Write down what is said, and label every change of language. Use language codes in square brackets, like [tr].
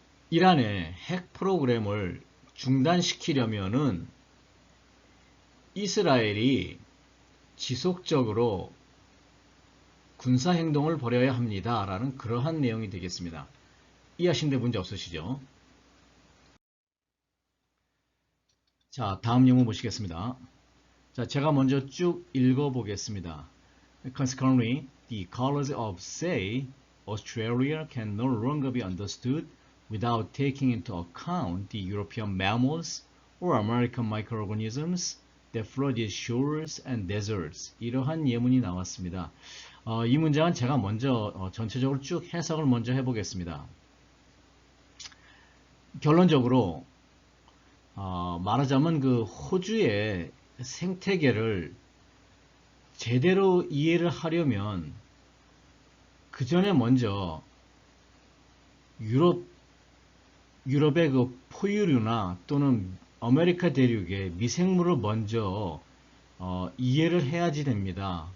[ko] 이란의 핵 프로그램을 중단시키려면은 이스라엘이 지속적으로 군사행동을 벌여야 합니다. 라는 그러한 내용이 되겠습니다. 이해하시는데 문제 없으시죠? 자, 다음 영문 보시겠습니다. 자, 제가 먼저 쭉 읽어보겠습니다. [en] Consequently, the colors of, say, Australia can no longer be understood without taking into account the European mammals or American microorganisms that flood its shores and deserts. [ko] 이러한 예문이 나왔습니다. 이 문장은 제가 먼저 전체적으로 쭉 해석을 먼저 해보겠습니다. 결론적으로 말하자면 그 호주의 생태계를 제대로 이해를 하려면 그 전에 먼저 유럽의 그 포유류나 또는 아메리카 대륙의 미생물을 먼저 이해를 해야지 됩니다.